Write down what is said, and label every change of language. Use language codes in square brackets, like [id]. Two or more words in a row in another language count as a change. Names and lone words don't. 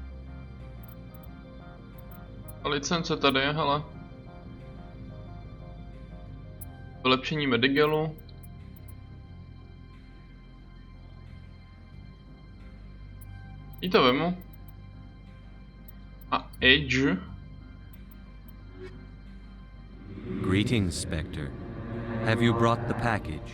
[cs] A licence tady je, hele. Vylepšení Medigelu. I to vemu. A Edge. [en] Greetings, Spectre. Have you brought the package?